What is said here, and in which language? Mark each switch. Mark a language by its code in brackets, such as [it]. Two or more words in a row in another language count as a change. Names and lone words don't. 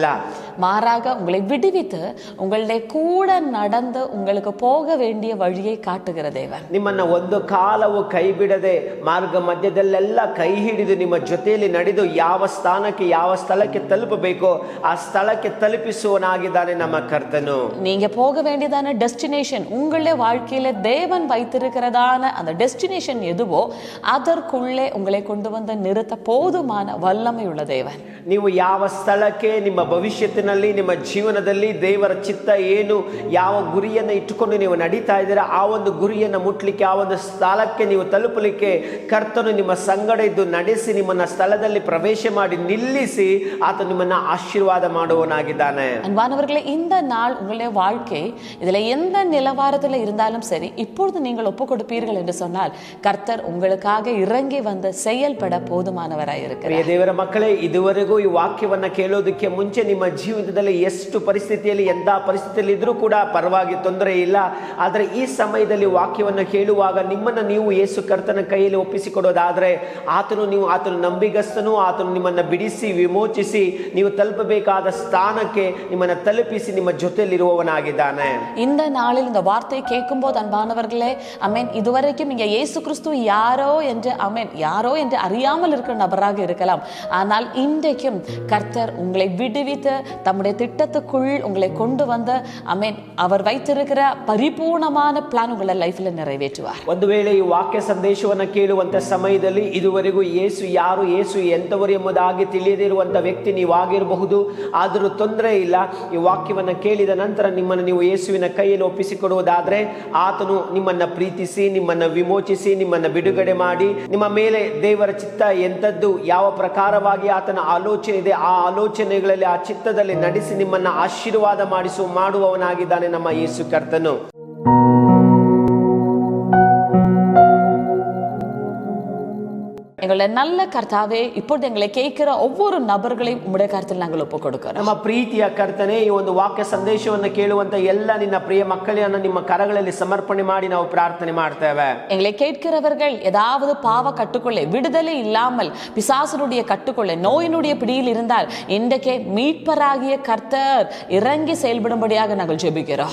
[ta] மாறாக உங்களை விடுவித்து உங்களுடைய கூட நடந்து உங்களுக்கு போக வேண்டிய வழியை காட்டுகிற தேவன். [kn] ನಿಮ್ಮನ್ನ ಒಂದು ಕಾಲವು ಕೈ ಬಿಡದೆ ಮಾರ್ಗ ಮಧ್ಯದಲ್ಲೆಲ್ಲ ಕೈ ಹಿಡಿದು ನಿಮ್ಮ ಜೊತೆಯಲ್ಲಿ ನಡೆದು ಯಾವ ಸ್ಥಾನಕ್ಕೆ ಯಾವ ಸ್ಥಳಕ್ಕೆ ತಲುಪಬೇಕೋ ಆ ಸ್ಥಳಕ್ಕೆ ತಲುಪಿಸುವನಾಗಿದ್ದಾನೆ ನಮ್ಮ ಕರ್ತನು. [ta] நீங்க போக வேண்டியதான டெஸ்டினேஷன் உங்களுடைய வாழ்க்கையில தேவன் வைத்திருக்கிறதான அந்த டெஸ்டினேஷன் எதுவோ அதற்குள்ளே உங்களை கொண்டு வந்து நிறுத்த போதுமான வல்லமை உள்ள தேவன். [kn] ನೀವು ಯಾವ ಸ್ಥಳಕ್ಕೆ ನಿಮ್ಮ ಭವಿಷ್ಯತ್ತಿನಲ್ಲಿ ನಿಮ್ಮ ಜೀವನದಲ್ಲಿ ದೇವರ ಚಿತ್ತ ಏನು ಯಾವ ಗುರಿಯನ್ನು ಇಟ್ಟುಕೊಂಡು ನೀವು ನಡೀತಾ ಇದ್ದೀರಾ ಆ ಒಂದು ಗುರಿಯನ್ನು ಮುಟ್ಲಿಕ್ಕೆ ಆ ಒಂದು ಸ್ಥಳಕ್ಕೆ ನೀವು ತಲುಪಲಿಕ್ಕೆ ಕರ್ತನು ನಿಮ್ಮ ಸಂಗಡ ಇದ್ದು ನಡೆಸಿ ನಿಮ್ಮನ್ನ ಸ್ಥಳದಲ್ಲಿ ಪ್ರವೇಶ ಮಾಡಿ ನಿಲ್ಲಿಸಿ ಆತ ನಿಮ್ಮನ್ನ ಆಶೀರ್ವಾದ ಮಾಡುವನಾಗಿದ್ದಾನೆ. [ta] அன்பானவர்களே, இந்த நாள் உங்களுடைய வாழ்க்கை இதுல எந்த நிலவரத்தில் இருந்தாலும் சரி இப்பொழுது நீங்கள் ஒப்பு கொடுப்பீர்கள் என்று சொன்னால் கர்த்தர் உங்களுக்காக இறங்கி வந்து செயல்பட போதுமானவராய் இருக்கிறார். [kn] ದೇವರ ಮಕ್ಕಳೇ, ಇದುವರೆಗೂ ಈ ವಾಕ್ಯವನ್ನ ಕೇಳೋದಕ್ಕೆ ಮುಂಚೆ ನಿಮ್ಮ ಜೀವಿತದಲ್ಲಿ ಎಷ್ಟು ಪರಿಸ್ಥಿತಿಯಲ್ಲಿ ಎಂಥ ಪರಿಸ್ಥಿತಿಯಲ್ಲಿ ಇದ್ರೂ ಕೂಡ ಪರವಾಗಿ ತೊಂದರೆ ಇಲ್ಲ. ಆದರೆ ಈ ಸಮಯದಲ್ಲಿ ವಾಕ್ಯವನ್ನು ಕೇಳುವಾಗ ನಿಮ್ಮನ್ನು ನೀವು ಯೇಸು ಕರ್ತನ ಕೈಯಲ್ಲಿ ಒಪ್ಪಿಸಿಕೊಡೋದಾದ್ರೆ ಆತನು ನಂಬಿಗಸ್ತನು. ಆತನು ನಿಮ್ಮನ್ನು ಬಿಡಿಸಿ ವಿಮೋಚಿಸಿ ನೀವು ತಲುಪಬೇಕಾದ ಸ್ಥಾನಕ್ಕೆ ನಿಮ್ಮನ್ನು ತಲುಪಿಸಿ ನಿಮ್ಮ ಜೊತೆಯಲ್ಲಿರುವವನಾಗಿದ್ದಾನೆ. [ta] இந்த நாளில் இந்த வார்த்தை கேட்கும் போது அன்பானவர்களே, அமேன், இதுவரைக்கும் நீங்க இயேசு கிறிஸ்து யாரோ என்று அறியாமல் இருக்கிற நபராக இருக்கலாம். ஆனால் இன்றைக்கும் கர்த்தர் உங்களை விடுவித்து தம்முடைய திட்டத்துக்குள் உங்களை கொண்டு வந்து அவர் வைத்திருக்கிற பரிபூர்ணமான பிளான் உங்களை லைஃப்ல நிறைவேற்றுவார். [kn] ಒಂದು ವೇಳೆ ಈ ವಾಕ್ಯ ಸಂದೇಶವನ್ನು ಕೇಳುವಂತ ಸಮಯದಲ್ಲಿ ಇದುವರೆಗೂ ಯೇಸು ಯಾರು, ಯೇಸು ಎಂತವರು ಎಂಬುದಾಗಿ ತಿಳಿಯದಿರುವಂತ ವ್ಯಕ್ತಿ ನೀವಾಗಿರಬಹುದು. ಆದರೂ ತೊಂದರೆ ಇಲ್ಲ. ಈ ವಾಕ್ಯವನ್ನು ಕೇಳಿದ ನಂತರ ನಿಮ್ಮನ್ನು ನೀವು ಯೇಸುವಿನ ಕೈಯಲ್ಲಿ ಒಪ್ಪಿಸಿಕೊಡುವುದಾದ್ರೆ ಆತನು ನಿಮ್ಮನ್ನ ಪ್ರೀತಿಸಿ ನಿಮ್ಮನ್ನ ವಿಮೋಚಿಸಿ ನಿಮ್ಮನ್ನ ಬಿಡುಗಡೆ ಮಾಡಿ ನಿಮ್ಮ ಮೇಲೆ ದೇವರ ಚಿತ್ತ ಎಂತದ್ದು ಯಾವ ಪ್ರಕಾರವಾಗಿ ಆತನ ಆಲೋಚನೆ ಇದೆ ಆ ಆಲೋಚನೆಗಳಲ್ಲಿ ಆ ಚಿತ್ತದಲ್ಲಿ ನಡೆಸಿ ನಿಮ್ಮನ್ನ ಆಶೀರ್ವಾದ ಮಾಡುವವನಾಗಿದ್ದಾನೆ ನಮ್ಮ ಯೇಸು ಕರ್ತನು. [ta] எங்களுடைய நல்ல கர்த்தாவே, இப்பொழுது எங்களை கேட்கிற ஒவ்வொரு நபர்களையும் உம்முடைய கருத்தில் நாங்கள் ஒப்புக் கொடுக்கிறோம். [kn] ನಮ್ಮ ಪ್ರೀತಿಯ ಕರ್ತನೆ, ಈ ಒಂದು ವಾಕ್ಯ ಸಂದೇಶವನ್ನು ಕೇಳುವಂತ ಎಲ್ಲ ನಿನ್ನ ಪ್ರಿಯ ಮಕ್ಕಳನ್ನು ನಿಮ್ಮ ಕರಗಳಲ್ಲಿ ಸಮರ್ಪಣೆ ಮಾಡಿ ನಾವು ಪ್ರಾರ್ಥನೆ ಮಾಡ್ತೇವೆ. [ta] எங்களை கேட்கிறவர்கள் ஏதாவது பாவ கட்டுக்குள்ளே விடுதலை இல்லாமல் பிசாசனுடைய கட்டுக்குள்ளே நோயினுடைய பிடியில் இருந்தால் இன்றைக்கே மீட்பராகிய கர்த்தர் இறங்கி செயல்படும்படியாக நாங்கள் ஜெபிக்கிறோம்.